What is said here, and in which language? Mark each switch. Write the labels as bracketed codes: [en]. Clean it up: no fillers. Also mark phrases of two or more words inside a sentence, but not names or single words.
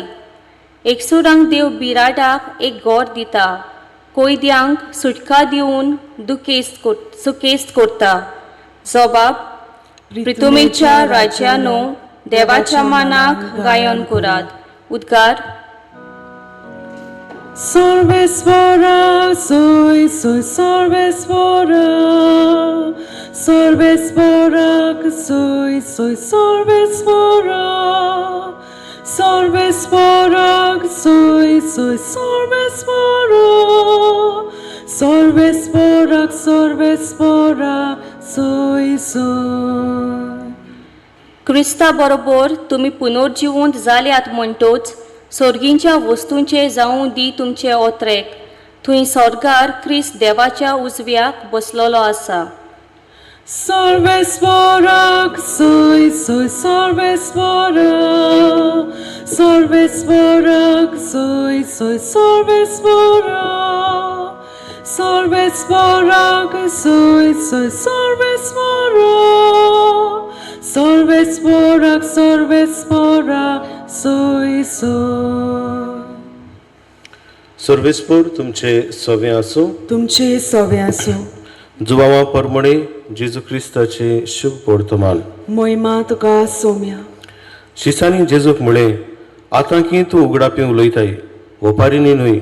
[kok] एकसुरांक देव बिराडाक एक घर दिता. कोयद्यांक सुटका दिवन सुकेस्त करता. जबाब, प्रितुमीच्या राज्यानो देवाच्या मानाक गायन करात. उद्गार. Sorvesvara, soy sorvesvara, sorvesvara, soy sorvesvara, sorvesvara, soy sorvesvara, sorvesvara, soy. क्रिस्ता बरोबर तुमी पुनर्जिवंत जाल्यात म्हणटोच सर्गींच्या वस्तूंचे जावं दी तुमचे ओत्रेक. थंय स्वर्गार क्रिस्त देवाच्या उजव्याक बसलेलो आसा. Sorvesvara, soy sorvesvara, sorvesvara, soy sorvesvara, sorvesvara, soy sorvesvara, sorvesvara, soy. सर्वेस्पर तुमचे सवे आसूं. तुमचे सवे आसूं. जुवांवा परमणे जेजू क्रिस्ताचे शुभ वर्तमान. मोहिमा तुका सोम्या. शिसांनी जेजूक म्हळें, आतां की तूं उगडापी उलयताय, ओपारी न्हय.